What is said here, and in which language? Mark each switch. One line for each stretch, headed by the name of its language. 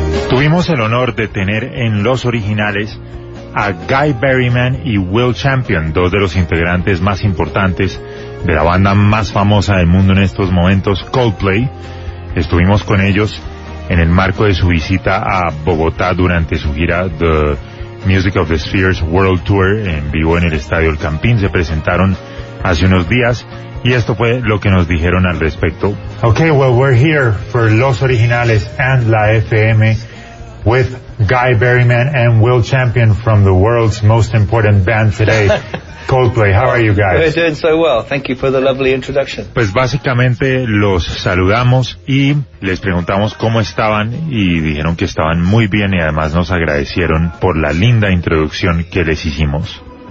Spanish: Tuvimos el honor de tener en los originales a Guy Berryman y Will Champion, dos de los integrantes más importantes de la banda más famosa del mundo en estos momentos, Coldplay. Estuvimos con ellos en el marco de su visita a Bogotá durante su gira The Music of the Spheres World Tour en vivo en el Estadio El Campín. Se presentaron hace unos días y esto fue lo que nos dijeron al respecto.
English: Okay, well, we're here for Los Originales and La FM with Guy Berryman and Will Champion from the world's most important band today, Coldplay. How are you guys? We're doing so well. Thank you for the lovely introduction.
Spanish: Pues básicamente los saludamos y les preguntamos cómo estaban y dijeron que estaban muy bien y además nos agradecieron por la linda introducción que les hicimos.